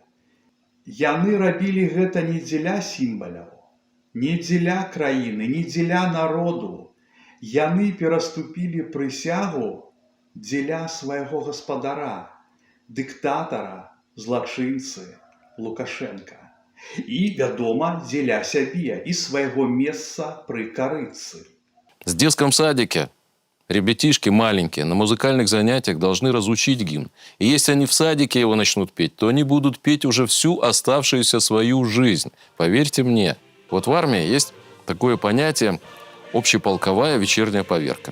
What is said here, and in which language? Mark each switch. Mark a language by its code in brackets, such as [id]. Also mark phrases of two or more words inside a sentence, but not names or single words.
[be] Яны рабілі гэта не дзеля сімваляў, не дзеля краіны, не дзеля народу. Яны пераступілі прысягу дзеля свайго гаспадара, дыктатара, злачынцы Лукашенка. И, вядома, дзеля сябе [ru] и своего места при [be] карыцы. [ru] В детском садике ребятишки маленькие на музыкальных занятиях должны разучить гимн. И если они в садике его начнут петь, то они будут петь уже всю оставшуюся свою жизнь. Поверьте мне. Вот в армии есть такое понятие общеполковая вечерняя поверка.